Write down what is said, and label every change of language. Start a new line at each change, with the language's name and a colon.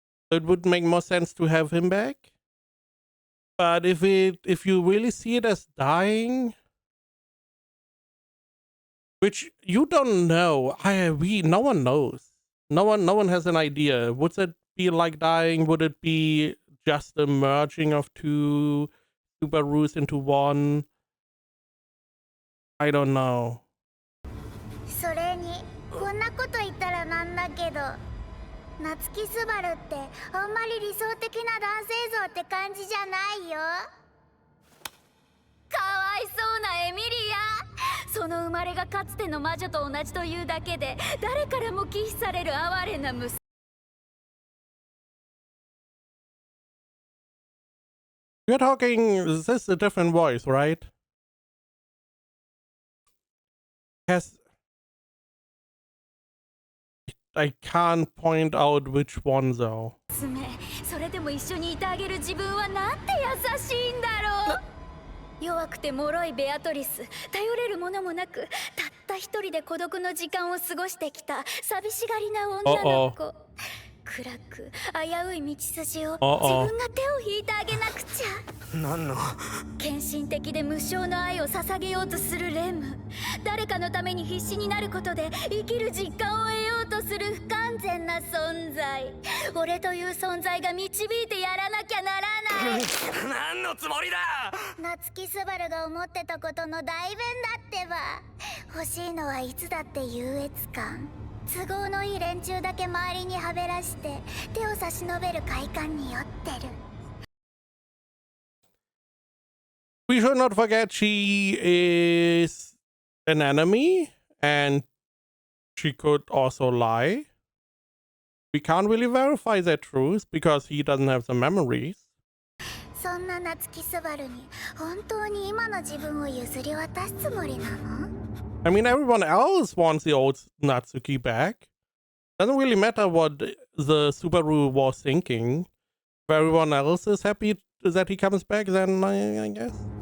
English: So it would make more sense to have him back. But if you really see it as dying, which you don't know, no one knows. No one has an idea. Would it be like dying? Would it be just a merging of 2 Subarus into one? I don't know.
Japanese: それにこんなこと言ったらなんだけど、夏木スバルってあんまり理想的な男性像って感じじゃないよ。かわいそうなエミリア。その生まれがかつての魔女と同じというだけで誰からも忌避される哀れな娘。
English: You're talking, this is a different voice, right? I can't point out which one though.
Japanese: それでも一緒にいてあげる自分はなんて優しいんだろう。弱くて脆いベアトリス、頼れるものもなく、たった一人で孤独の時間を過ごしてきた寂しがりな女の子。暗く危うい道筋を自分が手を引いてあげなくちゃ。何の献身的で無償の愛を捧げようとするレム。誰かのために必死になることで生きる実感を得ようとする不完全な存在。俺という存在が導いてやらなきゃならない。何のつもりだ。夏木スバルが思ってたことの代弁だってば。欲しいのはいつだって優越感。都合のいい連中だけ周りにはべらして手を差し伸べる快感に酔ってる。
English: We should not forget she is an enemy and she could also lie. We can't really verify that truth because he doesn't have the memories.
Japanese: そんな夏木スバルに本当に今の自分を譲り渡すつもりなの？
English: I mean, everyone else wants the old Natsuki back. Doesn't really matter what the Subaru was thinking. If everyone else is happy that he comes back, then I guess.